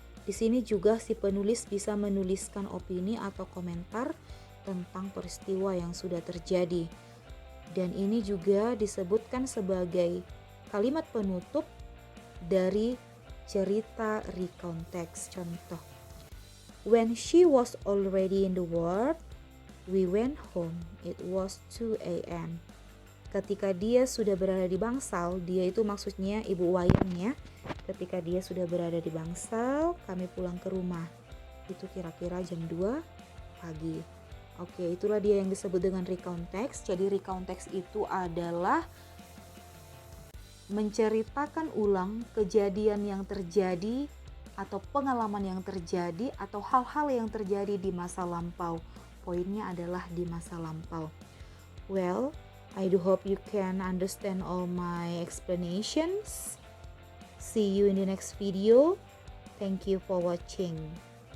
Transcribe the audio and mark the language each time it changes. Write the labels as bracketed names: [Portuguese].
[Indonesian] Di sini juga si penulis bisa menuliskan opini atau komentar tentang peristiwa yang sudah terjadi. Dan ini juga disebutkan sebagai kalimat penutup dari cerita recount text. Contoh, [English] when she was already in the ward, we went home. It was 2 a.m. [Indonesian] Ketika dia sudah berada di bangsal, dia itu maksudnya Ibu Wayan ya. Ketika dia sudah berada di bangsal, kami pulang ke rumah. Itu kira-kira jam 2 pagi. Oke, itulah dia yang disebut dengan recount text. Jadi recount text itu adalah menceritakan ulang kejadian yang terjadi atau pengalaman yang terjadi atau hal-hal yang terjadi di masa lampau. Poinnya adalah di masa lampau. [English] Well, I do hope you can understand all my explanations. See you in the next video. Thank you for watching.